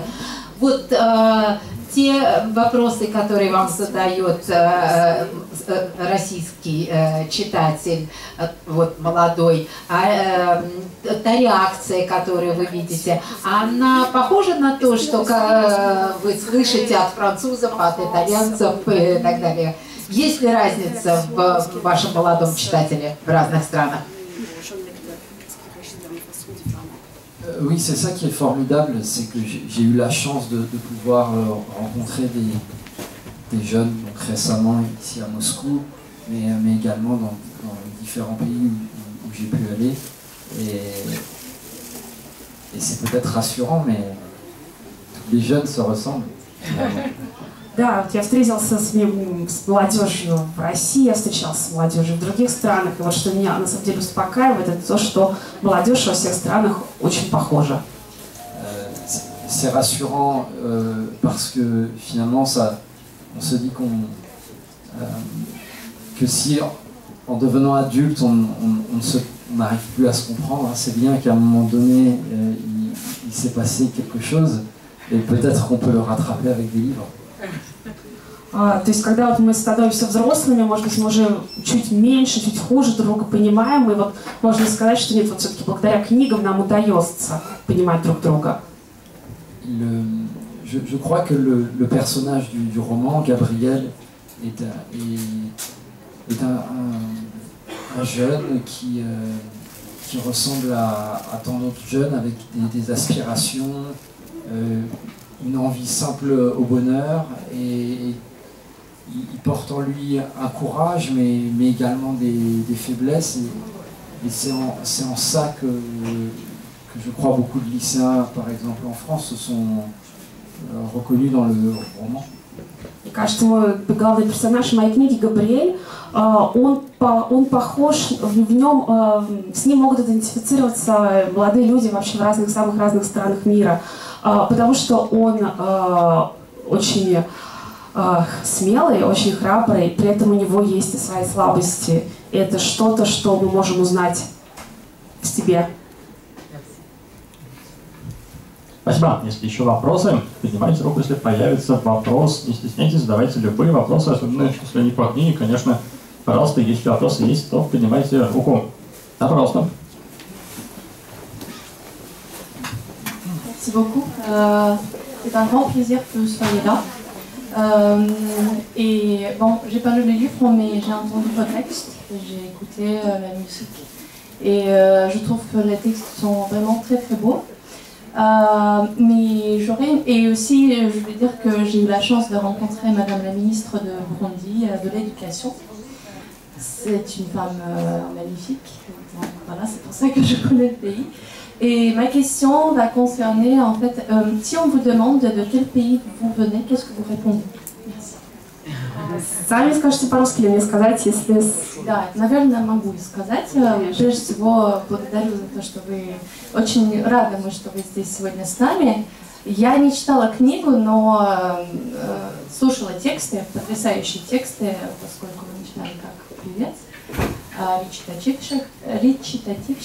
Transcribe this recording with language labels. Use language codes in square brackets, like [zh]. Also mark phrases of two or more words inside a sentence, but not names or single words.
[ru] Вот те вопросы, которые вам задает российский читатель, вот молодой, та реакция, которую вы видите, она похожа на то, что вы слышите от французов, от итальянцев и так далее? Есть ли разница в вашем молодом читателе в разных странах? [fr] Oui, c'est ça qui est formidable, c'est que j'ai eu la chance de pouvoir rencontrer des jeunes, donc récemment ici à Moscou, mais également dans différents pays où j'ai pu aller. Et c'est peut-être rassurant, mais les jeunes se ressemblent. [ru] Да, вот я встретился с молодежью в России, я встречался с молодежью в других странах, и вот что меня на самом деле успокаивает, это то, что молодежь во всех странах очень похожа. [fr] C'est rassurant parce que finalement on se dit que si en devenant adulte on n'arrive plus à se comprendre, c'est bien qu'à un moment donné il s'est passé quelque chose et peut-être qu'on peut le rattraper avec des livres. [ru] То есть, когда вот мы становимся взрослыми, может быть, мы уже чуть меньше, чуть хуже друг друга понимаем, и вот можно сказать, что нет, вот все-таки благодаря книгам нам удается понимать друг друга. [fr] Je crois que le personnage du roman, Gabriel, est un jeune qui ressemble à tant d'autres jeunes avec des aspirations, une envie simple au bonheur, et il porte en lui un courage mais également des faiblesses, et c'est en ça que je crois beaucoup de lycéens, par exemple en France, se sont reconnus dans le roman. [ru] Мне кажется, мой главный персонаж моей книги Габриэль, он похож, в нем, с ним могут идентифицироваться молодые люди вообще в самых разных странах мира, потому что он очень смелый, очень храбрый, при этом у него есть и свои слабости. И это что-то, что мы можем узнать в себе. Спасибо. Если еще вопросы, поднимайте руку, если появится вопрос. Не стесняйтесь, задавайте любые вопросы, особенно если они по книге, конечно. Пожалуйста, если вопросы есть, то поднимайте руку. Да, пожалуйста. [fr] Merci beaucoup. C'est un grand plaisir que vous soyez là. Et bon, j'ai pas lu les livres, mais j'ai entendu vos textes, j'ai écouté la musique. Et je trouve que les textes sont vraiment très très beaux. Et aussi, je vais dire que j'ai eu la chance de rencontrer Madame la ministre de Burundi de l'Éducation. C'est une femme magnifique. Donc, voilà, c'est pour ça que je connais le pays. Et ma question va concerner, en fait, si on vous demande de quel pays vous venez, qu'est-ce que vous répondez? Merci. [ru] Сами скажете по-русски или мне сказать, если... Да, наверное, могу сказать. Прежде всего, благодарю за то, что вы... Очень рады мы, что вы здесь сегодня с нами. Я не читала книгу, но слушала тексты, потрясающие тексты, поскольку вы начинали как певец, речитативщик.